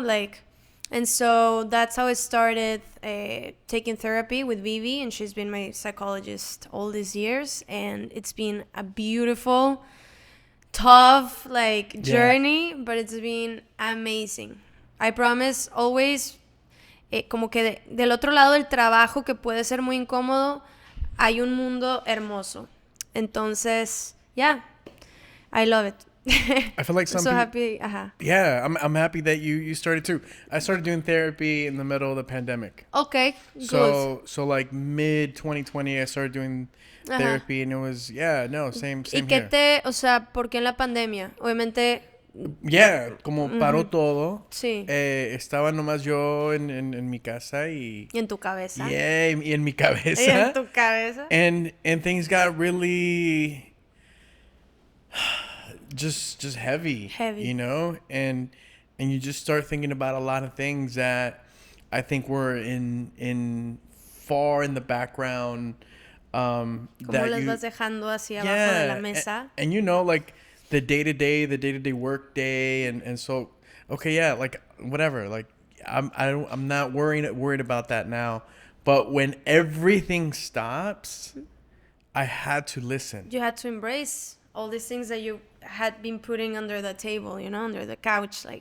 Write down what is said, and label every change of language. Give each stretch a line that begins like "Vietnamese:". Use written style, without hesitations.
English: Like, and so that's how I started taking therapy with Vivi, and she's been my psychologist all these years. And it's been a beautiful, tough, like, journey, but it's been amazing. I promise, always...
Spanish: como que del otro lado del trabajo, que puede ser muy incómodo, hay un mundo hermoso. Entonces,
English: yeah, I love it. I feel like I'm so happy. Yeah, I'm happy that you started too. I started doing therapy in the middle of the pandemic. Okay, so like mid 2020 I started doing therapy, and it was same
Spanish: ¿Y qué
English: here.
Spanish: o sea, por qué en la pandemia? Obviamente... Yeah, como paró todo. Sí. Estaba nomás yo en mi casa y en tu cabeza. Yeah, y en mi cabeza. Y en tu cabeza.
English: And things got really just heavy, you know? And you just start thinking about a lot of things that I think were in far in the background.
Spanish: Como las vas dejando así abajo de la mesa.
English: And you know, like the day-to-day work day, and so like whatever, like I'm not worried about that now, but when everything stops, I had to listen. You had to embrace all these things that you had been putting under the table, you know, under the couch, like